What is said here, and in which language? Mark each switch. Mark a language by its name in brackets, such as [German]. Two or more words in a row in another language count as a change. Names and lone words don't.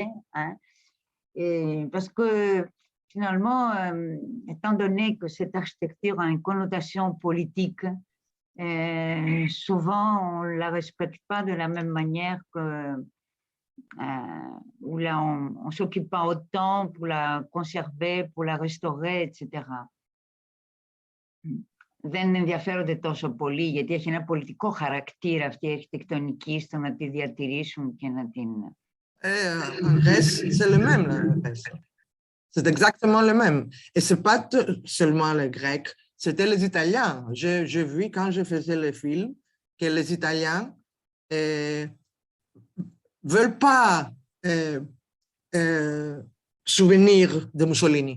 [French] Hein, et parce que finalement, étant donné que cette architecture a une connotation politique, souvent on ne la respecte pas de la même manière que où là on ne s'occupe pas autant pour la conserver, pour la restaurer, etc. [Greek] Δεν ενδιαφέρονται τόσο πολύ, γιατί έχει ένα πολιτικό χαρακτήρα αυτή η αρχιτεκτονική στο να τη διατηρήσουν και να την... [French] C'est le même, là. C'est exactement le même. Et ce n'est pas seulement les Grecs, c'était les Italiens. J'ai vu quand je faisais le film que les Italiens ne veulent pas souvenir de Mussolini.